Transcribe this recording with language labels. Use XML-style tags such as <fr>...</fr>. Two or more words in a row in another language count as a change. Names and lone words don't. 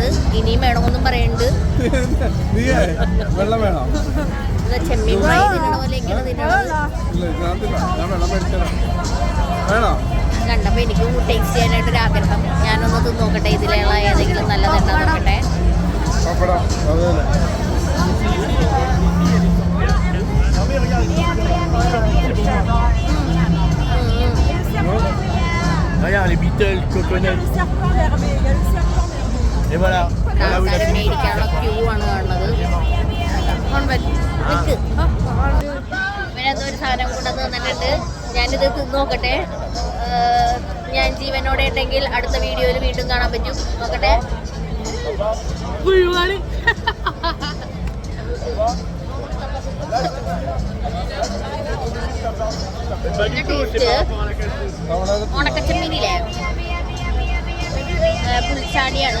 <ml>ഇനിയും വേണമെന്നും പറയുന്നുണ്ട്. ചെമ്മീൻ ഫ്രൈ തിന്നണ പോലെയൊക്കെയാണ് തിന്നണത്. കണ്ടപ്പോൾ എനിക്കും ടേസ്റ്റ് ചെയ്യാനായിട്ടൊരു ആഗ്രഹം. ഞാനൊന്ന് തിന്ന് നോക്കട്ടെ. ഇതിലുള്ള ഏതെങ്കിലും നല്ലതുണ്ടോ നോക്കട്ടെ.</ml> <fr>Regarde les Beatles, Coconut. Et voilà.</fr> <ml>മേടിക്കാനുള്ള ക്യൂ ആണ് കാണുന്നത്. ഇവനെന്തോ ഒരു സാധനം കൊണ്ടുവന്ന് തന്നിട്ടുണ്ട്. ഞാനിത് തിന്ന് നോക്കട്ടെ. ഞാൻ ജീവനോടെ ഉണ്ടെങ്കിൽ അടുത്ത വീഡിയോയിൽ വീണ്ടും കാണാൻ പറ്റും. നോക്കട്ടെ. ഉണക്കച്ചെമ്മീനില്ലേ, പുൽച്ചാടിയാണ്.</ml>